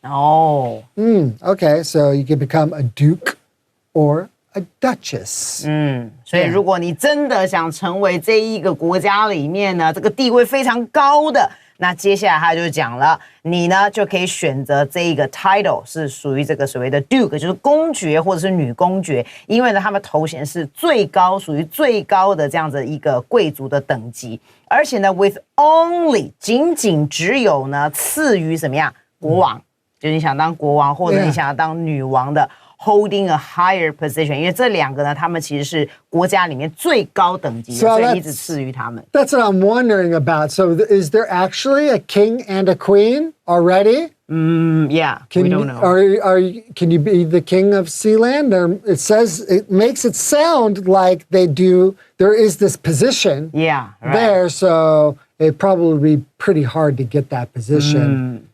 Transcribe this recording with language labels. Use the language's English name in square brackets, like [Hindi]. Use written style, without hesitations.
[English] Oh. Okay, so you can become a duke or a duchess. [Chinese] 所以如果你真的想成为这一个国家里面呢，这个地位非常高的，那接下来他就讲了，你呢就可以选择这一个 title 是属于这个所谓的 duke， 就是公爵或者是女公爵，因为呢他们头衔是最高，属于最高的这样子一个贵族的等级，而且呢 [English] with only [Chinese] 仅仅只有呢次于怎么样国王，就是你想当国王或者你想要当女王的。 [English] Holding a higher position， [Chinese] 因为这两个呢，他们其实是国家里面最高等级的，所以你只次于他们。 [English] That's what I'm wondering about. So is there actually a king and a queen already? Yeah, we don't know. Can you be the king of Sealand? It makes it sound like there is this position there, so it'd probably be pretty hard to get that position.